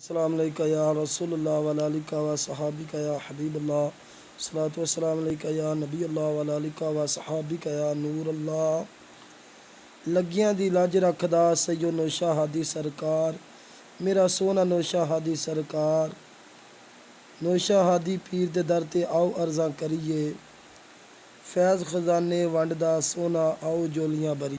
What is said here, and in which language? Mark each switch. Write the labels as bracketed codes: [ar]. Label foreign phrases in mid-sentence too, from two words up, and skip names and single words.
[ar] السلام عليك يا رسول الله وعلى آلك وصحبك يا حبيب الله الصلاة والسلام عليك يا نبي الله وعلى آلك وصحبك يا نور الله. [pa] لگیاں دی لج رکھدا سید نوشہ ہادی سرکار، میرا سوہنا نوشہ ہادی سرکار. نوشہ ہادی پیر دے در تے آؤ عرضاں کریے، فیض خزانے ونڈدا سوہنا آؤ جھولیاں بھری.